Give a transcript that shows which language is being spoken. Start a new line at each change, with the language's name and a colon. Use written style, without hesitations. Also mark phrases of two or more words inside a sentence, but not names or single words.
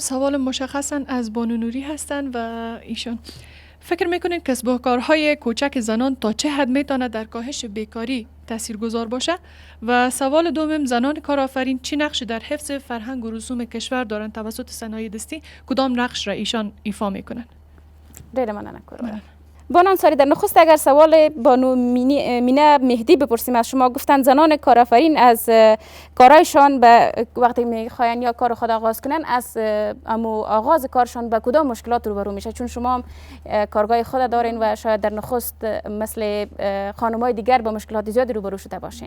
Persian: سوال مشخصا از بانو نوری هستند و ایشون فکر میکنید کسب و کارهای کوچک زنان تا چه حد میتونه در کاهش بیکاری تاثیرگذار باشه؟ و سوال دوم، زنان کارآفرین چی نقش در حفظ فرهنگ و رسوم کشور دارند توسط صنایع دستی؟ کدام نقش را ایشان ایفا میکنند؟
Pashto: ډیره مننه کوربه.
Persian: بانو انصاری، در نخست اگر سوال بانو مینه مهدی بپرسیم از شما، گفتن زنان کارآفرین از کارایشان به وقتی میخواین یا کار خود آغاز کنن از آغاز کارشان به کدام مشکلات روبرو میشه؟ چون شما هم کارگاه خود دارین و شاید در نخست مثل خانم‌های دیگر با مشکلات زیادی روبرو شده باشین.